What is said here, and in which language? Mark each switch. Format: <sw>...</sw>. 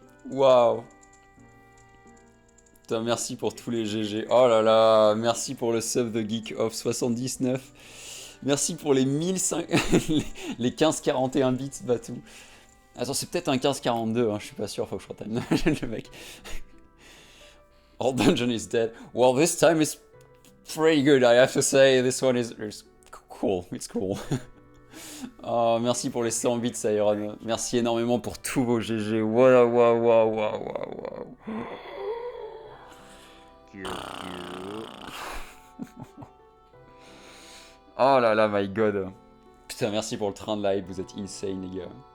<fr>Waouh. Putain, merci pour tous les GG. Oh là là, merci pour le sub de Geek of 79. Merci pour les 1005... les 1541 bits, Batou. Attends, c'est peut-être un 1542, hein, je suis pas sûr, faut que je retime le mec.</fr> <en>All dungeon is dead. Well, this time is pretty good, I have to say. This one is cool, it's cool.</en> <fr>Oh, merci pour les 100 bits, Iron. Merci énormément pour tous vos GG. Waouh, waouh, waouh, waouh, waouh. Oh là là,</fr> <en>my god.</en> <fr>Putain, merci pour le train de live, vous êtes insane, les gars.</fr>